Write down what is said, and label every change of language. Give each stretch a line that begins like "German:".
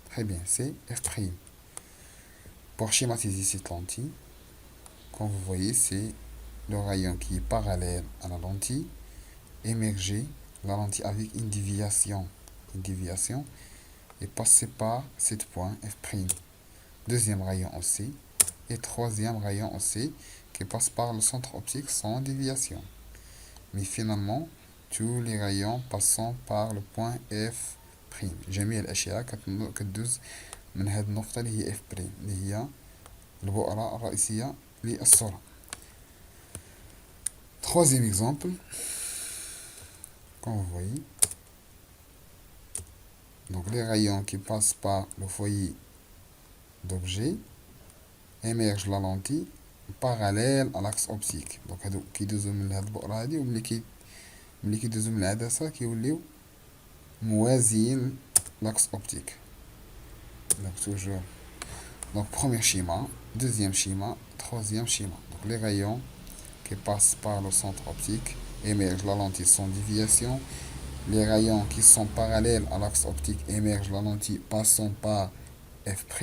French: Très bien, c'est F'. Pour schématiser cette lentille, comme vous voyez, c'est le rayon qui est parallèle à la lentille, émerger la lentille avec une déviation, et passer par cet point F'. Deuxième rayon aussi, et troisième rayon aussi, qui passe par le centre optique sans déviation. Mais finalement, tous les rayons passant par le point F'.
Arabic: جميع الأشياء كتدوز من هذه النقطة اللي هي F'، اللي هي البؤرة الرئيسية للصورة.
French: Troisième exemple, comme vous voyez, donc les rayons qui passent par le foyer d'objet émergent la lentille parallèle à l'axe optique.
Arabic: Donc هادو كيدوزو من هاد البؤرة هادي، وملي كيدوزو من العدسة كيوليو موازيين l'axe optique.
French: Donc toujours. Donc premier schéma, deuxième schéma, troisième schéma. Donc les rayons qui passent par le centre optique émergent la lentille sans déviation. Les rayons qui sont parallèles à l'axe optique émergent la lentille passant par F'.